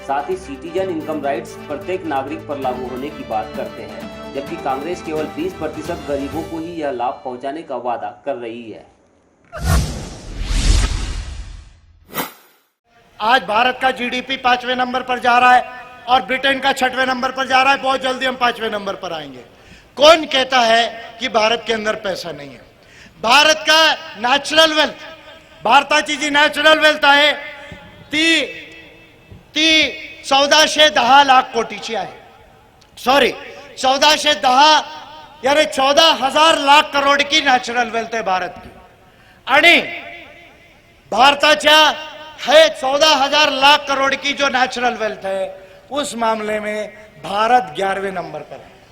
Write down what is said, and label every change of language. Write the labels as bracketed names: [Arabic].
[Hindi] साथ ही citizen income rights प्रत्येक नागरिक पर लागू होने की बात करते हैं, जबकि कांग्रेस केवल 20% गरीबों को ही यह लाभ पहुंचाने का वादा कर रही है। आज भारत का जीडीपी 5वें नंबर पर जा रहा है और ब्रिटेन का 6वें नंबर पर जा रहा है। बहुत जल्दी हम 5वें नंबर पर आएंगे। कौन कहता है कि भारत के अंदर पैसा नहीं है? भारत का नॅचरल वेल्थ, [Marathi] भारताची जी नॅचरल वेल्थ आहे ती 1410 लाख कोटीची आहे. [Hindi] सॉरी, 1410 यानी 14,000 लाख करोड़ की नॅचरल वेल्थ है भारत की. [Marathi] आणि भारताच्या [Hindi] है 14,000 लाख करोड़ की जो नेचुरल वेल्थ है, उस मामले में भारत 11वें नंबर पर है.